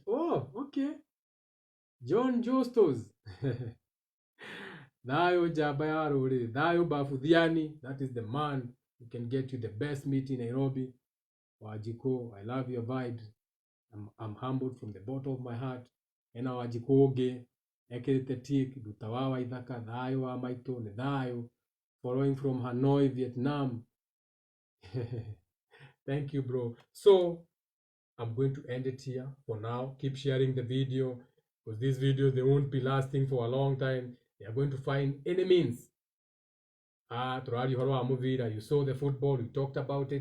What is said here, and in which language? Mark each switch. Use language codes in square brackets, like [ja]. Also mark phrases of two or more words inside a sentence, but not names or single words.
[en] Oh, okay. John Justus. Dayo Jabayaruri. Dayo Bafudhiani. That is the man who can get you the best meat in Nairobi. Wajiko, I love your vibe. I'm humbled from the bottom of my heart. Ena Wajikoge. Eketetik. Dutawawa Idhaka. Dayo wa Maito. Dayo. Following from Hanoi, Vietnam. Thank you, bro. So, I'm going to end it here for now. Keep sharing the video. Because these videos, they won't be lasting for a long time. They are going to find any means. You saw the football, we talked about it.